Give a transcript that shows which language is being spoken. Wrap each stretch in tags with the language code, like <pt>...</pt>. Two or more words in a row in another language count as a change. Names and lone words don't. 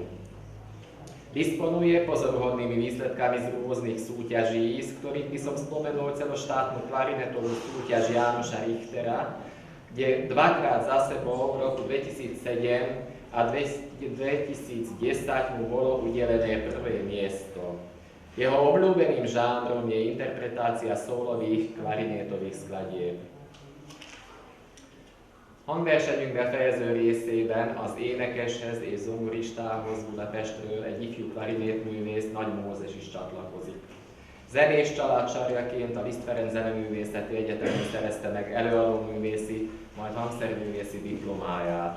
<sk>Disponuje pozoruhodnými výsledkami z rôznych súťaží, z ktorých by som spomenul celoštátnu klarinetovú súťaž Jánoša Richtera, kde dvakrát za sebou v roku 2007 a 2010 mu bolo udelené prvé miesto. Jeho obľúbeným žánrom je interpretácia sólových klarinétových skladieb.</sk> <hu>Hangversenyünk befejező részében az énekeshez és zongoristához Budapestről egy ifjú klarinétművész Nagy Mózes is csatlakozik. Zenés családsarjaként a Liszt Ferenc Zeneművészeti Egyetemen szerezte meg előadóművészi, majd hangszerművészi diplomáját.</hu>